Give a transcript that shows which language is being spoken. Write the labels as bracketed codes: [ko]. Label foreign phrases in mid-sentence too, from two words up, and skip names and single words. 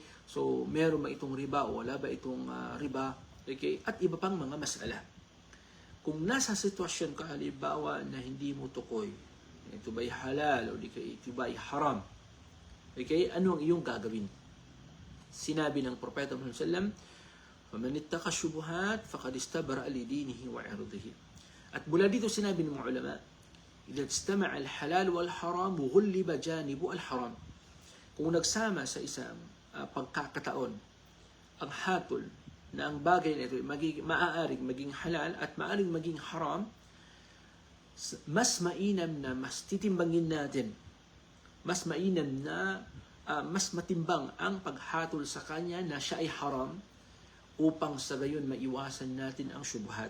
[tl] So, meron ba itong riba o wala ba itong riba? Okay? At iba pang mga masala. Kung nasa sitwasyon ka halimbawa na hindi mo tukoy, ito ba'y halal o di kaya ito ba'y haram? Okay? Ano ang iyong gagawin? Sinabi ng Propeta Muhammad [ar] صلى الله عليه وسلم, فَمَنِ اتَّقَى الشُّبُهَاتِ فَقَدْ اسْتَبْرَأَ لِدِينِهِ وَعِرْضِهِ. [tl] At mula dito sinabi ng mga ulama, [ar] إِذَا اجْتَمَعَ الْحَلَالُ وَالْحَرَامُ غُلِّبَ جَانِبُ الْحَرَامِ. [tl] Kung nagsama sa isang pagkakataon ang hatol na ang bagay na ito maaaring maging halal at maaaring maging haram, mas mainam na mas titimbangin natin, mas mainam na mas matimbang ang paghatol sa kanya na siya ay haram upang sa gayon maiwasan natin ang syubhat.